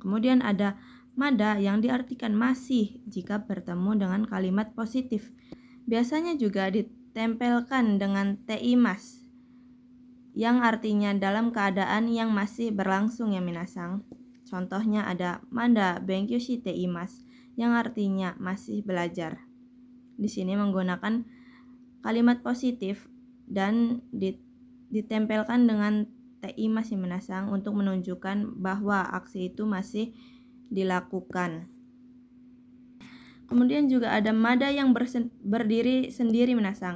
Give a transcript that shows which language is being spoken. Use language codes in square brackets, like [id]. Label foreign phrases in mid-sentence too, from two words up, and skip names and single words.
[id] Kemudian ada mada yang diartikan masih jika bertemu dengan kalimat positif. Biasanya juga ditempelkan dengan teimas, yang artinya dalam keadaan yang masih berlangsung ya minasang. Contohnya ada [ja] まだ勉強しています, [id] yang artinya masih belajar. Di sini menggunakan kalimat positif dan ditempelkan dengan teimas ya minasang untuk menunjukkan bahwa aksi itu masih dilakukan. Kemudian juga ada mada yang berdiri sendiri minasang.